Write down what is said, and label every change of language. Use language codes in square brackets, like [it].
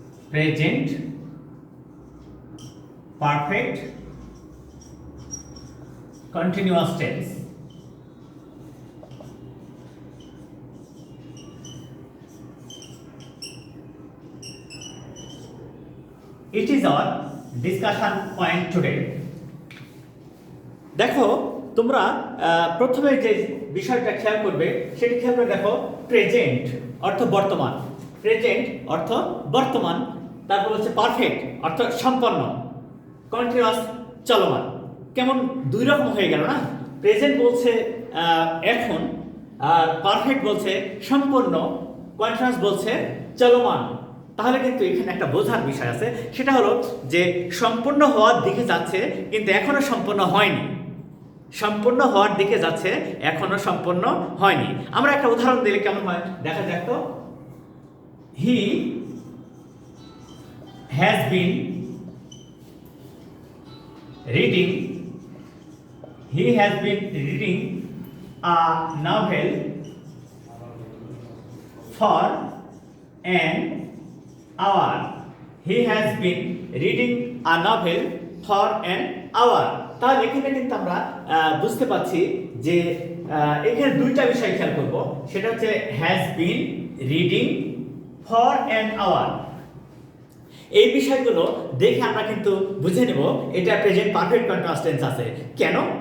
[en] Present perfect continuous tense. It is our discussion point today. [bn] দেখো তোমরা প্রথমে যে বিষয়টা খেয়াল করবে সেটি খেয়াল করে দেখো প্রেজেন্ট অর্থ বর্তমান, প্রেজেন্ট অর্থ বর্তমান, তারপর হচ্ছে পারফেক্ট অর্থ সম্পন্ন, কন্টিনিউয়াস চলমান। কেমন দুই রকম হয়ে গেল না? প্রেজেন্ট বলছে এখন, আর পারফেক্ট বলছে সম্পন্ন, কন্টিনিউয়াস বলছে চলমান। তাহলে কিন্তু এখানে একটা বোঝার বিষয় আছে, সেটা হলো যে সম্পূর্ণ হওয়ার দিকে যাচ্ছে কিন্তু এখনো সম্পূর্ণ হয়নি, সম্পূর্ণ হওয়ার দিকে যাচ্ছে এখনো সম্পূর্ণ হয়নি। আমরা একটা উদাহরণ দিলে কেমন হয় দেখা যাক তো। [en] He has been reading, he has been reading a novel for an hour. He has been reading a novel for an hour. [bn] তাহলে এখানে কিন্তু আমরা বুঝতে পারছি যে এখানে দুইটা বিষয় খেয়াল করব, সেটা হচ্ছে [en] has been reading for an hour। [bn] এই বিষয়গুলো দেখে আমরা কিন্তু বুঝে নেব এটা প্রেজেন্ট পারফেক্ট কন্টিনিউয়াস টেন্স আছে। কেন?